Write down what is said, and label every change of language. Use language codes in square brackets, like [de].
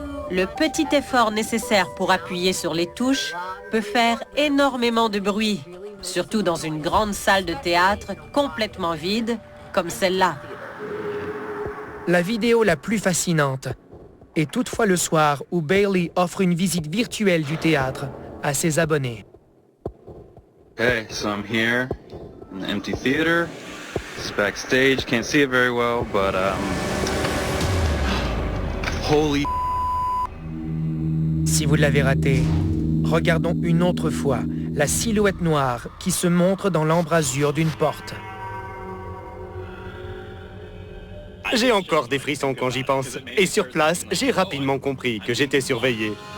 [fr] Le petit effort nécessaire pour appuyer sur les touches peut faire énormément de bruit, surtout dans une grande salle de théâtre complètement vide, comme celle-là. La vidéo la plus fascinante est toutefois le soir où Bailey offre une visite virtuelle du théâtre à ses abonnés. [en] Hey, so I'm here in the empty theater. It's backstage, can't see it very well, but holy. [fr] Si vous l'avez raté, regardons une autre fois la silhouette noire qui se montre dans l'embrasure d'une porte. J'ai encore des frissons quand j'y pense. Et sur place, j'ai rapidement compris que j'étais surveillé.